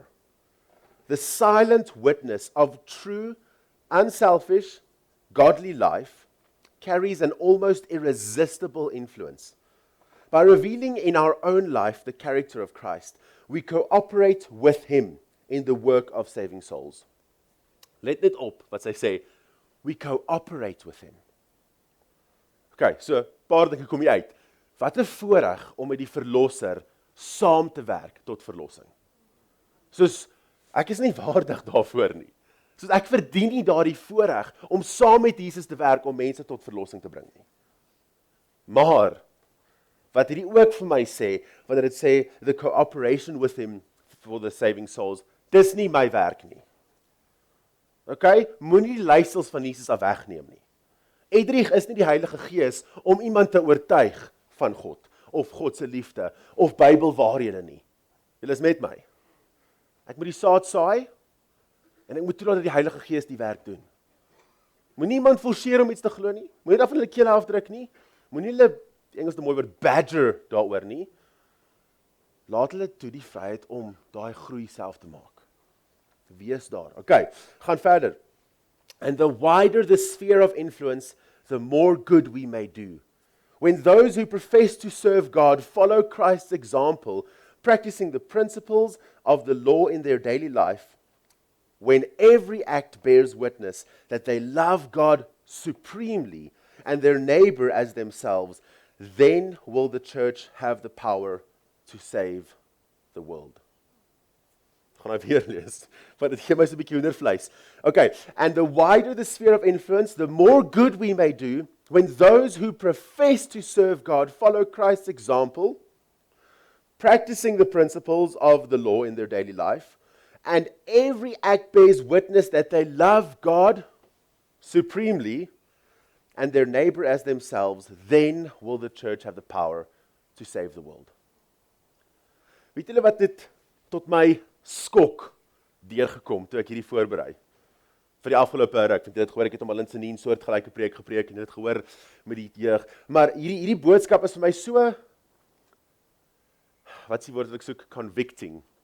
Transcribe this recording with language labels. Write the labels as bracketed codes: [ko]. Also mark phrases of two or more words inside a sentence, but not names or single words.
[en] The silent witness of true, unselfish, godly life carries an almost irresistible influence. By revealing in our own life the character of Christ, we cooperate with him in the work of saving souls. [af] Let net op wat sy sê, [en] we cooperate with him. [af] Okay, so paar dinge kom hier uit. Wat 'n voorreg om met die verlosser saam te werk tot verlossing. Soos, ek is nie waardig daarvoor nie. Soos, ek verdien nie daardie voorreg om saam met Jesus te werk om mense tot verlossing te bring nie. Maar, wat hierdie ook vir my sê, wanneer dit sê, [en] the cooperation with him for the saving souls, [af] dis nie my werk nie. Okay, moenie die leiersels van Jesus af wegneem nie. Edrich is nie die Heilige Gees om iemand te oortuig van God, of God se liefde, of Bybelwaarhede nie. Julle is met my. Ek moet die saad saai en ek moet toelaat dat die Heilige Gees die werk doen. Moenie iemand forceer om iets te glo nie. Moenie daarvan hulle kele afdruk nie. Moenie hulle, die Engels 'n mooi woord, badger daaroor nie. Laat hulle toe die vryheid om daai groei self te maak. Wees daar. Okay, gaan verder. [en] And the wider the sphere of influence, the more good we may do. When those who profess to serve God follow Christ's example, practicing the principles of the law in their daily life, when every act bears witness that they love God supremely and their neighbor as themselves, then will the church have the power to save the world. [af] Gaan nou weer lees, want dit gee my so 'n bietjie hoendervleis. Okay, and the wider the sphere of influence, the more good we may do, when those who profess to serve God follow Christ's example, practicing the principles of the law in their daily life, and every act bears witness that they love God supremely and their neighbor as themselves, then will the church have the power to save the world. Weet julle wat dit tot my skok deurgekom toe ek hierdie voorberei? Vir die afgelope ruk, want dit gehoor ek het om al in Senien soortgelyke preek gepreek en dit gehoor met die jeug. Maar hierdie boodskap is vir my so, wat is die woord wat ek soek, convicting.